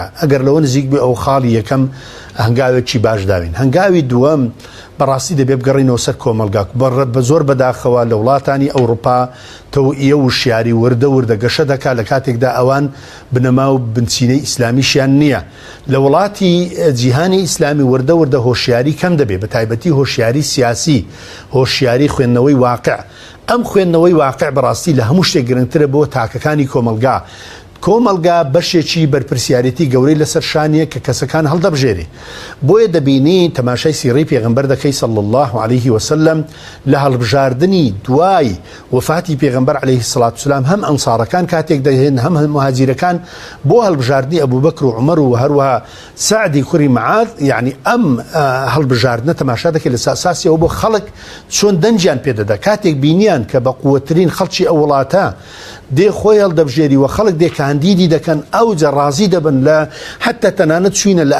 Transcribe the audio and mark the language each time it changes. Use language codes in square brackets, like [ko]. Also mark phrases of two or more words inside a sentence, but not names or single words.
[ckb] ئەگەر لەوە نزیک بێ ئەو خاڵی یەکەم هەنگاوێکی باش داوین هەنگاوی دووەم بەڕاستی دەبێ بگەڕینەوە سەر کۆمەلگاک بە زۆر بەداخەوە لە وڵاتانی ئەوروپا تەوئیە و شیاری وردە گەشە دەکات لە کاتێکدا ئەوان بنەما و بنچینەی ئیسلامیشیان نییە لە وڵاتی جیهانی ئیسلامی وردە هۆشیاری کەم دەبێ بە تایبەتی هۆشیاری سیاسی هۆشیاری خوێندنەوەی واقع ئەم خوێندنەوەی واقع بەڕاستی لە هەموو شتێک گرنگترە بۆ تاکەکانی کۆمەلگا کۆمەلگا بەشێکی بەرپرسیارەتی گەورەی لەسەر شانیە کە کەسەکان هەڵدەبژێری بۆیە دەبینی تەماشای سیڕەی پێغەمبەر دەکەی [ar] صلی الله عليه وسلم [ckb] لە هەڵبژاردننی دوای وفاتی پێغەمبەر [ar] عليه الصلاة والسلام [ckb] هەم ئەنسارەکان کاتێک دەهێن هەم مهاجرەکان بۆ هەڵبژاردننی ئەبوبەکر و عومەر و هەروەها سعدی کوڕی معاذ یعنی ئەم هەڵبژاردنە تەماشا دەکەی لە ئاساسیەوە بۆ خەڵک چۆن دەنجیان پێدەدا کاتێک بینیان کە بە قووەترین خەڵکی ئەو وڵاتە دێ خۆی هەڵدەبژێری و خەڵک دێ کاندیدی دەکەن ئەو جەڕازی دەبن لە حتا تەنانەت چوینە لە